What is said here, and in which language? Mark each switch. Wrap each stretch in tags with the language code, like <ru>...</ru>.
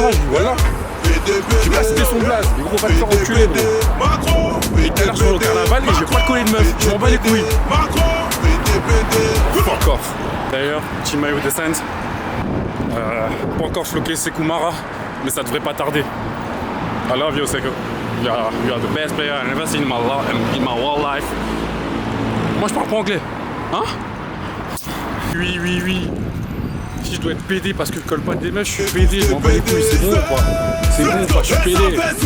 <fr>Voilà. Tu m'as cité son blaze, les gros va te faire enculer gros. Et tout à l'heure sur le carnaval et je vais pas te coller de meuf, je m'en bats les couilles.</fr> <en>Fuck off.</en> <fr>D'ailleurs, petit maillot de Saints. Pas encore floqué Sekoumara, mais ça devrait pas tarder.</fr> <en>I love you Seko. You are the best player I've ever seen in my whole life.</en> <fr>Moi je parle pas anglais. Hein? Oui. Si je dois être pédé parce que je colle pas des meufs, je suis pédé, je m'en bats les couilles, c'est bon ou pas? C'est bon ou pas? Je suis pédé.</fr>